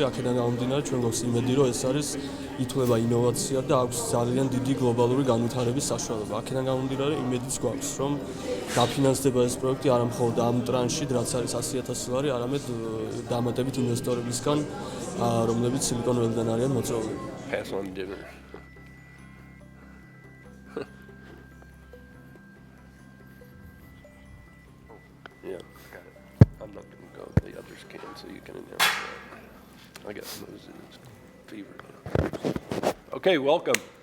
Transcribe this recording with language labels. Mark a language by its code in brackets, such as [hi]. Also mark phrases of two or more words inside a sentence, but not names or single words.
[ka] აქედან გამომდინარე, ჩვენ გვაქვს იმედი, რომ ეს არის ითვლება ინოვაცია და აქვს ძალიან დიდი გლობალური განვითარების საშუალება. აქედან გამომდინარე, იმედიც გვაქვს, რომ დაფინანსდება ეს პროექტი არა მხოლოდ ამ ტრანშით, რაც არის 100,000 ლარი, არამედ დამატებით ინვესტორებისგან, რომლებიც სილიკონ ველიდან არიან მოწვეული. [en] Pass on dinner. Yeah, got it. I'm not going to go. The others can, so you can announce that. I got noses and fever. Okay, welcome.